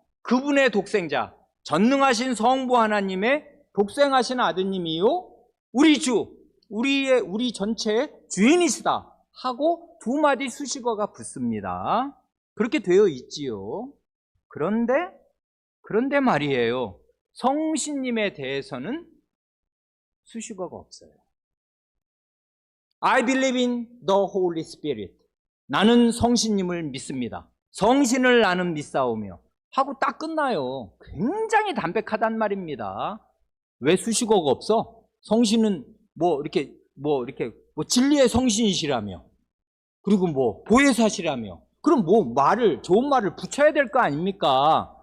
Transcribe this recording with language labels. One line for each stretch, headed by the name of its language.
Korean: 그분의 독생자, 전능하신 성부 하나님의 독생하신 아드님이요, 우리 주, 우리 전체의 주인이시다 하고 두 마디 수식어가 붙습니다. 그렇게 되어 있지요. 그런데 말이에요, 성신님에 대해서는 수식어가 없어요.
English: I believe in the Holy Spirit.
Korean: 나는 성신님을 믿습니다. 성신을 나는 믿사오며 하고 딱 끝나요. 굉장히 담백하단 말입니다. 왜 수식어가 없어? 성신은 이렇게 진리의 성신이시라며, 그리고 보혜사시라며, 그럼 좋은 말을 붙여야 될 거 아닙니까?